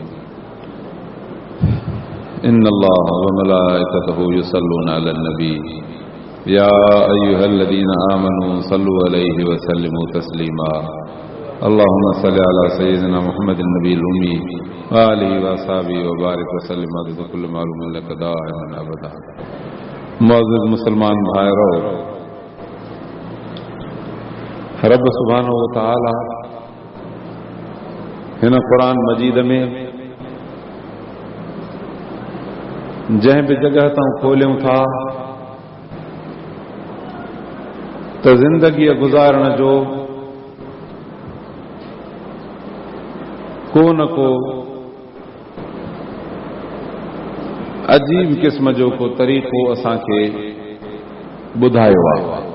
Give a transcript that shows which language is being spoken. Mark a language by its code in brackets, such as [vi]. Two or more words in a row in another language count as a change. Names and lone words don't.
[ar] إن الله وملائكته يصلون على النبي يا أيها الذين آمنوا صلوا عليه وسلموا تسليما اللهم صل على سيدنا محمد النبي الأمي وآله وأصحابه وبارك وسلم عدد كل معلوم لك دائما أبدا [sd] معزز مسلمان بھائیو [ar] رب سبحانه وتعالى [sd] हिन क़ुरान मजीद में जंहिं बि जगह तां खोलियूं था त ज़िंदगीअ गुज़ारण जो को न को अजीब क़िस्म जो को तरीक़ो असांखे ॿुधायो आहे।